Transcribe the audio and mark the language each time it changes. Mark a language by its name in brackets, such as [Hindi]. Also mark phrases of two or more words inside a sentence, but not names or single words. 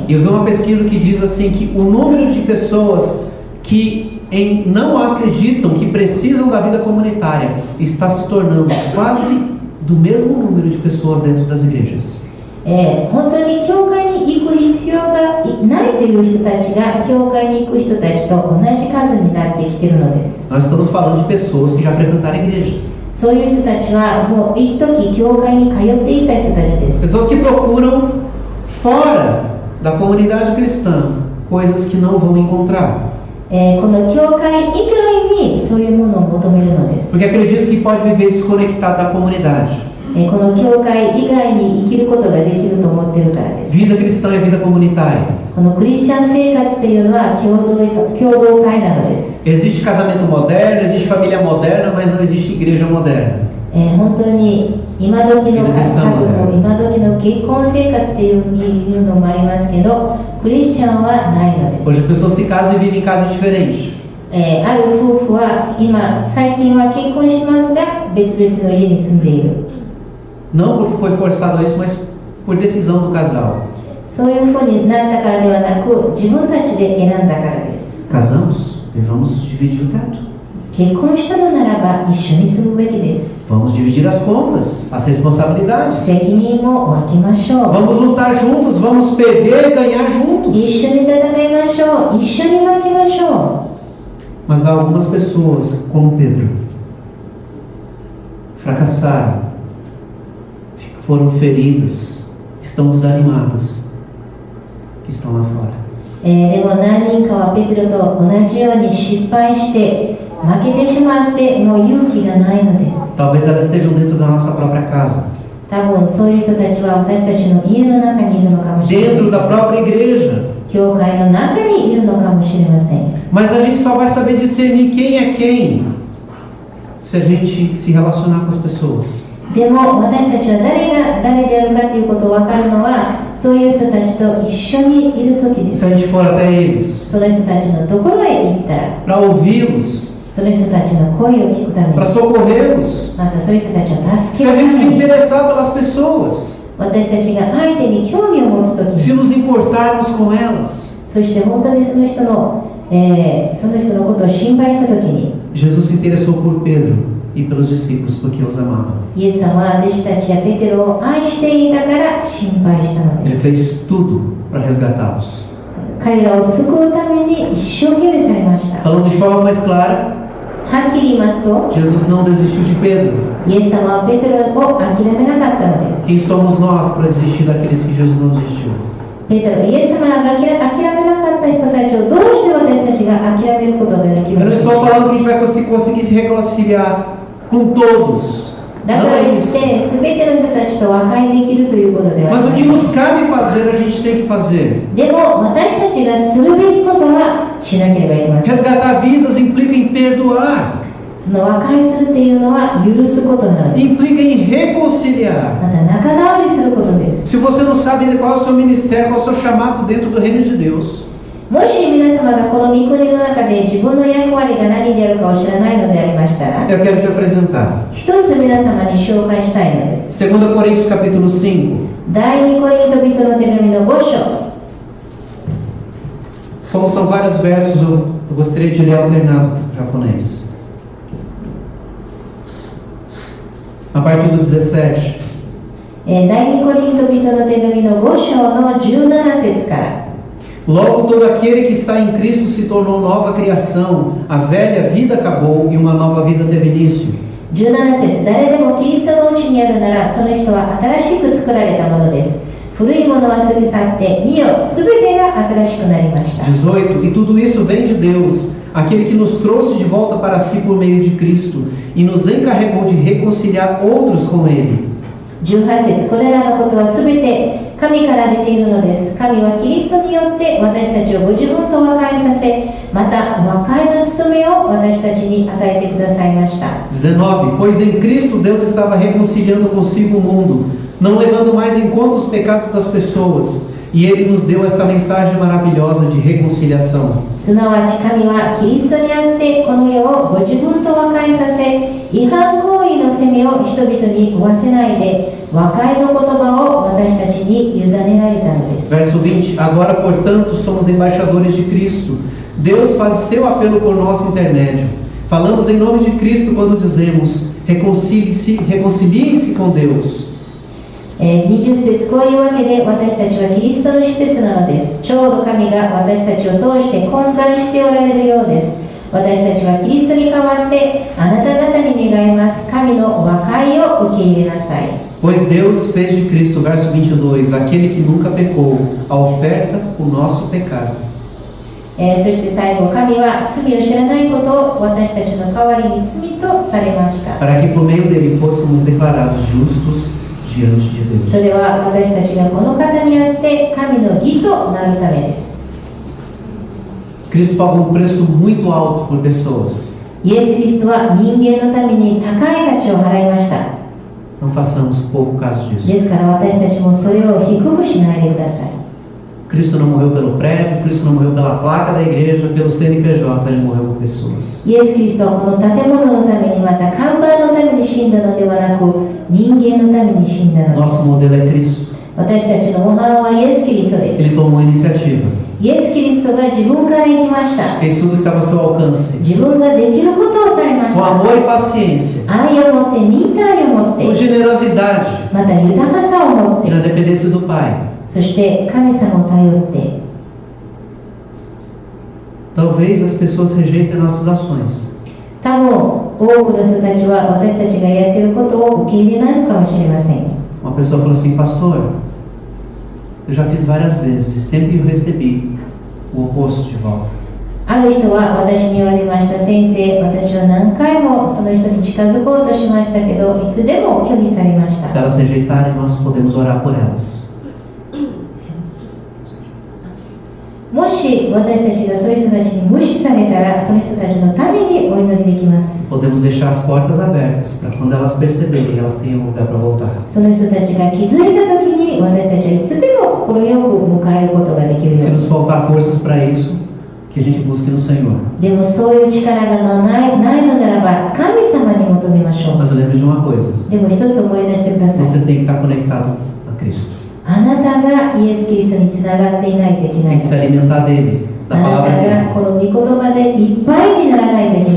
[Portuguese] E eu vi uma pesquisa que diz assim que o número de pessoas que não acreditam que precisam da vida comunitária está se tornando quase do mesmo número de pessoas dentro das igrejas. [Japanese] 本当に教会に行く必要がないという人たちが教会に行く人たちと同じ数になってきているのです。 [Portuguese] Nós estamos falando de pessoas que já frequentaram a igreja. [Japanese] そういう人たちはもう一時教会に通っていた人たちです。 [Portuguese] Pessoas que procuram fora da comunidade cristã coisas que não vão encontrar. [Japanese] この教会以外にそういうものを求めるのです。 [Portuguese] Porque acredito que pode viver desconectado da comunidade. [Japanese] この教会以外に生きることができると思っているからです。 [Portuguese] Vida cristã é vida comunitária. [Japanese] このクリスチャン生活というのは共同体なのです。 [Portuguese] Existe casamento moderno, existe família moderna, mas não existe igreja moderna. [Japanese] 本当に今時の家族、今時の結婚生活というのもありますけど、クリスチャンはないのです。 [Portuguese] Hoje as pessoas se casam e vivem em casa diferente. [Japanese] ある夫婦は最近は結婚しますが別々の家に住んでいる。 [Portuguese] Não porque foi forçado a isso, mas por decisão do casal. [Japanese] そういうふうになったからではなく、自分たちで選んだからです。 [Portuguese] Casamos e vamos dividir o teto. [Japanese] 結婚したのならば一緒に住むべきです。 [Portuguese] Vamos dividir as contas, as responsabilidades. [Japanese] 責任も分けましょう。 [Portuguese] Vamos lutar juntos, vamos perder e ganhar [Japanese] 一 [Portuguese] juntos. [Japanese] 緒に戦いましょう。一緒に負けましょう。 [Portuguese] Mas há algumas pessoas, como Pedro, fracassaram, foram feridas, estão desanimadas, que estão lá fora. [Japanese] でも何人かはペテロと同じように失敗して負けてしまってもう勇気がないのです。 [Portuguese] Talvez elas estejam dentro da nossa própria casa, [Japanese] 多分そういう人たちは私たちの家の中にいるのかもしれませ [Portuguese] dentro [Japanese] ん。 [Portuguese] da própria igreja. [Japanese] 教会の中にいるのかもしれません。 [Portuguese] Mas a gente só vai saber discernir quem é quem se a gente se relacionar com as pessoas. [Japanese] でも私たちは誰が誰であるかということを分かるのはそういう人たちと一緒にいる時で [Portuguese] Se [Japanese] す。 [Portuguese] a gente for até eles, [Japanese] その人たちのところへ行ったら [Portuguese] para ouvi-los, [Japanese] その人たちの声を聞くため [Portuguese] para [Japanese] に [Portuguese] socorrê-los, [Japanese] またそういう人たちを助 [Portuguese] se [Japanese] け [Portuguese] a [Japanese] る [Portuguese] gente [Japanese] た [Portuguese] se [Japanese] めに [Portuguese] interessar pelas pessoas, [Japanese] 私たちが相手に興味を持つ時 [Portuguese] se [Japanese] に [Portuguese] nos importarmos com elas. [Japanese] そして本当にその人のことを心配した時に [Portuguese] Jesus se interessou por Pedro e pelos discípulos porque os amava. [Japanese] イエス様は弟子たちやペテロを愛していたから心配したの [Portuguese] Ele [Japanese] です。 [Portuguese] fez tudo para resgatá-los. [Japanese] 彼らを救うために一生懸命されました。 [Portuguese] Falando de forma mais clara, [Japanese] はっきり言いますと [Portuguese] Jesus não desistiu de Pedro. [Japanese] イエス様はペテロを諦めなかったのです。 [Portuguese] Quem somos nós para desistir daqueles que Jesus não desistiu? [Japanese] ペテロ、イエス様が諦めなかった人たちをどうして私たちが諦めることができる [Portuguese] Eu [Japanese] の [Portuguese] não [Japanese] でしょう [Portuguese] estou [Japanese] か。 [Portuguese] falando que a gente vai conseguir se reconciliar com todos. [Japanese] だ [Portuguese] Não [Japanese] から [Portuguese] é [Japanese] 言っ [Portuguese] isso. [Japanese] て全ての人たちと和解できるということではあ [Portuguese] Mas [Japanese] り [Portuguese] o [Japanese] ま [Portuguese] que [Japanese] せん。 [Portuguese] nos cabe fazer, a gente tem que fazer. [Japanese] でも私たちがするべきことはしなければいけません。 [Portuguese] Resgatar vidas implica em perdoar, [Japanese] その和解するっていうのは許すことなのです。 [Portuguese] implica em reconciliar. [Japanese] また仲直りすることです。 [Portuguese] Se você não sabe qual é o seu ministério, qual é o seu chamado dentro do reino de Deus, [Japanese] もし皆様がこの御国の中で自分の役割が何であるかを知らないのでありましたら、 [Portuguese] eu quero te apresentar. [Japanese] 一つ皆様に紹介したいのです。 [Portuguese] 2 Coríntios capítulo 5. [Japanese] 第2コリント人の手紙の5章。 [Portuguese] Como são vários versos, eu gostaria de ler alternado japonês. A partir do 17. [Japanese] 第2コリント人の手紙の5章の17節から。 [Portuguese] Logo todo aquele que está em Cristo se tornou nova criação, a velha vida acabou e uma nova vida teve início. [Japanese] 17 節、誰でもキリストのうちにあるなら、その人は新しく作られたものです。古いものは過ぎ去って、見よ、すべてが新しくなりました。 [Portuguese] 18. E tudo isso vem de Deus, aquele que nos trouxe de volta para si por meio de Cristo e nos encarregou de reconciliar outros com Ele. [Japanese] 18 節、これらのことはすべて神から出ているのです。神はキリストによって私たちをご自分と和解させ、また和解の務めを私たちに与えてくださいました。 [Portuguese] 19. Pois em Cristo Deus estava reconciliando consigo o mundo, não levando mais em conta os pecados das pessoas, e Ele nos deu esta mensagem maravilhosa de reconciliação. [Japanese] すなわち神はキリストにあってこの世をご自分と和解させ、違反行為の責めを人々に負わせないで、和解の言葉を私たちに委ねられたのです。 [Portuguese] Verso 20. Agora, portanto, somos embaixadores de Cristo. Deus faz seu apelo por nosso intermédio. Falamos em nome de Cristo quando dizemos: reconciliem-se com Deus. [Japanese] 20 節、こういうわけで私たちはキリストの施設なのです。ちょうど神が私たちを通して懇願しておられるようです。私たちはキリストに代わってあなた方に願います。神の和解を受け入れなさい。 [Portuguese] Pois Deus fez de Cristo, verso 22, aquele que nunca pecou, a oferta o nosso pecado. [Japanese] そして最後、神は罪を知らないことを私たちの代わりに罪とされました。 [Portuguese] Para que por meio dele fôssemos declarados justos diante de Deus. [Japanese] それは私たちがこの方にあって神の義となるためです。 [Portuguese] Cristo pagou um preço muito alto por pessoas. [Japanese] イエス・キリストは人間のために高い価値を払いました。 [Portuguese] Não façamos pouco caso [Japanese] で [Portuguese] disso. [Japanese] すから私たちもそれを低くしないでください。 [Portuguese] Cristo não morreu pelo prédio, Cristo não morreu pela placa da igreja, pelo CNPJ, ele morreu por pessoas. [Japanese] イエス・キリストはこの建物のためにまた看板のために死んだのではなく、人間のために死んだのです。 [Portuguese] Nosso modelo é Cristo. [Japanese] 私たちの模範はイエス・キリストで [Portuguese] Ele [Japanese] す。 [Portuguese] tomou a iniciativa, [Japanese] イエス・キリストが自分から行きました。 [Portuguese] fez tudo que estava ao seu alcance, [Japanese] 自分ができることをされまし [Portuguese] com [Japanese] た。 [Portuguese] amor e paciência, [Japanese] 愛を持って、忍耐を持って [Portuguese] com、generosidade [Japanese] また豊かさを持っ [Portuguese] e [Japanese] て、 [Portuguese] na dependência do Pai. [Japanese] そして神様を頼って、 [Portuguese] Talvez as pessoas rejeitem nossas ações, [Japanese] 多多分多くの人たちは私たちがやっていることを受け入れないのかもしれません。 [Portuguese] Uma pessoa falou assim: pastor, eu já fiz várias vezes e sempre eu recebi o oposto de volta. [Japanese] ある人は私に言われました。先生、私は何回もその人に近づこうとしましたけど、いつでも拒否されまし [Portuguese] Se [Japanese] た。 [Portuguese] elas rejeitarem, nós podemos orar por elas. [Japanese] もし私たちがそういう人たちに無視されたら、その人たちのためにお祈りできます。 [Portuguese] Podemos deixar as portas abertas para quando elas perceberem, elas tenham um lugar para voltar. [Japanese] その人たちが気づいた時に、私たちはいつでも快く迎えることができるよ [Portuguese] Se [Japanese] うに。 [Portuguese] nos faltar forças para isso, que a gente busque no Senhor. [Japanese] でもそういう力がないのならば、神様に求めましょう。 [Portuguese] Mas lembre de uma coisa: [Japanese] でも一つ思い出してください。 [Portuguese] você tem que estar conectado a Cristo. [Japanese] あなたがイエス・キリストにつながっていないといけない [Portuguese] Tem que [Japanese] ので [Portuguese] se [Japanese] す。 [Portuguese] alimentar dele, [Japanese] あ [Portuguese] da [Japanese] な [Portuguese] palavra [Japanese] たが [Portuguese] dele, [Japanese] この御言葉でいっぱいにならないといけない